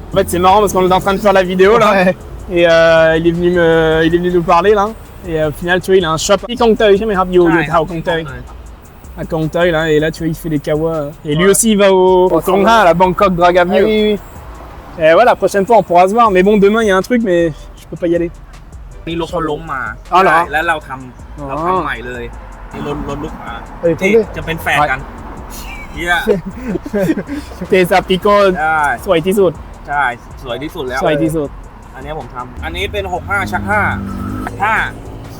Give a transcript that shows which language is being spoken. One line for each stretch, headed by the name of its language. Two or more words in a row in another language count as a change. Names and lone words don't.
French: En fait c'est marrant parce qu'on est en train de faire la vidéo là, et il est venu nous parler là, et au final tu vois il a un shop à Kongtoi là, et là tu vois il fait des kawas, et lui aussi il va au Tongha, à la Bangkok Drag Avenue. Oui. Et voilà, la prochaine fois on pourra se voir. Mais bon, demain il y a un truc, mais je peux pas y aller.
Thai: นี่รถเขาล้มมา อ๋อเหรอ แล้วเราทำใหม่เลยนี่รถลูกค้า ที่ ที่จะเป็นแฝดกันเฮีย เตซาปิโก้ ใช่ สวยที่สุด ใช่สวยที่สุดแล้ว สวยที่สุด อันนี้ผมทำอันนี้เป็น65ชัก5